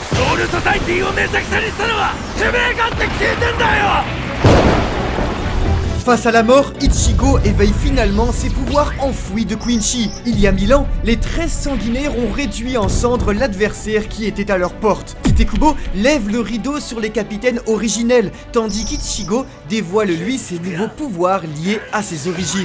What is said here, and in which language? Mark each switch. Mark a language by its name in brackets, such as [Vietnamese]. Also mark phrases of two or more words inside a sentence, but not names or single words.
[Japanese] ソウルソサイティをめちゃくちゃにしたのはてめえがって聞いてんだよ。 [French] Face à la mort, Ichigo éveille finalement ses pouvoirs enfouis de Quincy. Il y a 1000 ans, les 13 sanguinaires ont réduit en cendres l'adversaire qui était à leur porte. Tite Kubo lève le rideau sur les capitaines originels, tandis qu'Ichigo dévoile lui ses nouveaux pouvoirs liés à ses origines.